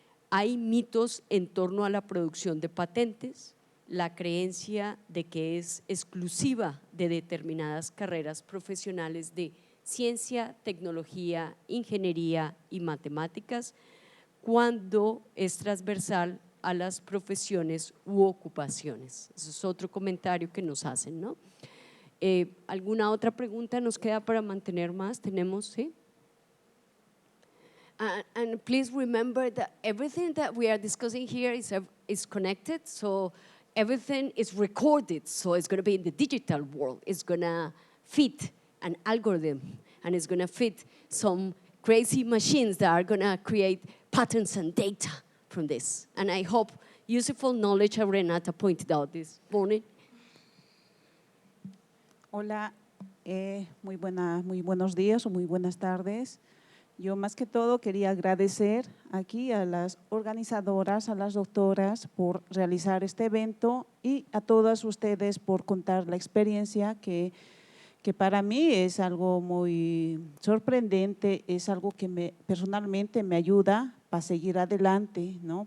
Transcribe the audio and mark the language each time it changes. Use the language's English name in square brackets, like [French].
[Spanish] Hay mitos en torno a la producción de patentes, la creencia de que es exclusiva de determinadas carreras profesionales de ciencia, tecnología, ingeniería y matemáticas, cuando es transversal a las profesiones u ocupaciones. Ese es otro comentario que nos hacen, ¿no? ¿Alguna otra pregunta nos queda para mantener más? ¿Tenemos? ¿Sí? [English] And please remember that everything that we are discussing here is connected, so everything is recorded, so it's going to be in the digital world. It's going to fit an algorithm, and it's going to fit some crazy machines that are going to create patterns and data from this. And I hope useful knowledge, Renata pointed out this morning. [Spanish] Hola, muy buenos días o muy buenas tardes. Yo más que todo quería agradecer aquí a las organizadoras, a las doctoras por realizar este evento y a todas ustedes por contar la experiencia que para mí es algo muy sorprendente, es algo que personalmente me ayuda para seguir adelante, ¿no?